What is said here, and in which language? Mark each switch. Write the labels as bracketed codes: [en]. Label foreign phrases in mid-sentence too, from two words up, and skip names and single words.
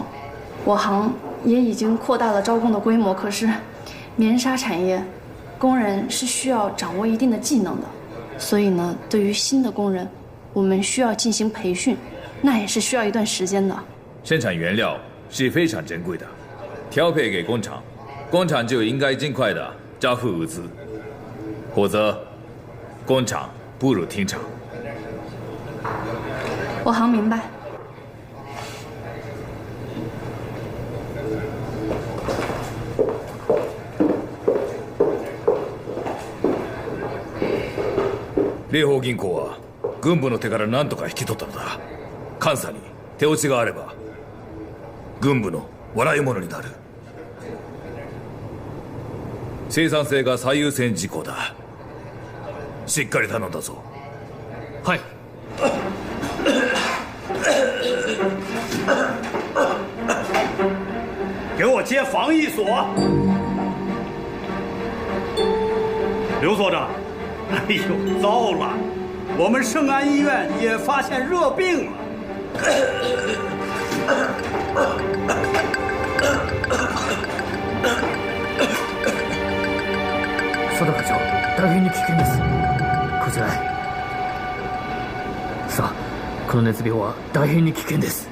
[zh] 我行也已经扩大了招工的规模，可是棉纱产业工人是需要掌握一定的技能的，所以呢，对于新的工人，我们需要进行培训，那也是需要一段时间的。生产原料是非常珍贵的，调配给工厂，工厂就应该尽快的交付物资，否则工厂不如停厂。我行明白。 [ja] 霊宝銀行は軍部の手から何とか引き取ったのだ。監査に手落ちがあれば軍部の笑い物になる。生産性が最優先事項だ。しっかり頼んだぞ。はい。 [zh] 给我接防疫所。刘所长，哎呦，糟了，我们圣安医院也发现热病了。 [ja] 佐田課長、大変に危険です。こちらへ。さあ、この熱病は大変に危険です。